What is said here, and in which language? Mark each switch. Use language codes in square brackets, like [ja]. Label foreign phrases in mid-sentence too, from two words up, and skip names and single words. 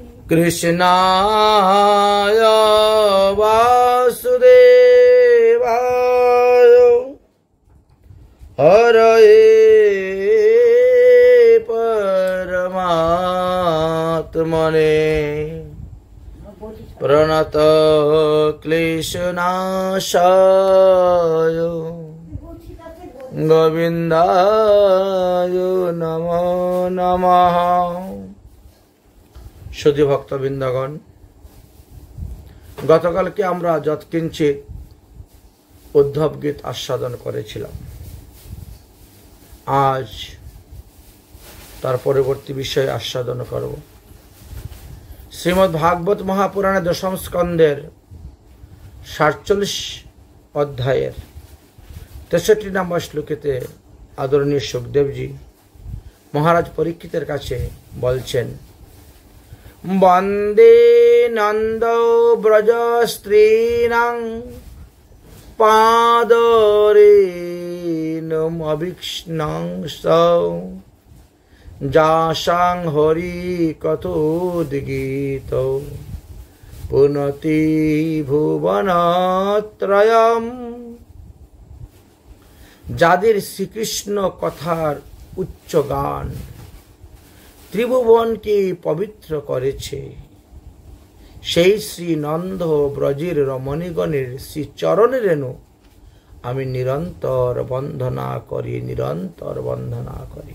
[sa] कृष्णाय वासुदेवाय हरये परमात्मने प्रणत क्लेशनाशाय गोविंदाय नमो नमः। [bn] শুদ্ধি ভক্তবৃন্দগণ, গতকালকে আমরা যৎকিঞ্চিৎ উদ্ধব গীত আস্বাদন করেছিলাম। আজ তার পরবর্তী বিষয় আস্বাদন করব। শ্রীমদ্ ভাগবত মহাপুরাণে দশম স্কন্দের 47 অধ্যায়ের 63 নম্বর শ্লোকেতে আদরণীয় সুখদেব জী মহারাজ পরীক্ষিতের কাছে বলছেন, [sa] वंदे नंदो ब्रज स्त्रीणां पादरेणुमभिक्ष्णंसौ जासां हरि कथोद्गीतौ पुनति भुवनत्रयम्। [bn] যাদের শ্রীকৃষ্ণ কথার উচ্চ গান ত্রিভুবনকে পবিত্র করেছে, সেই শ্রী নন্দ ব্রজের রমণীগণের শ্রী চরণ রেণু আমি নিরন্তর বন্দনা করি, নিরন্তর বন্দনা করি।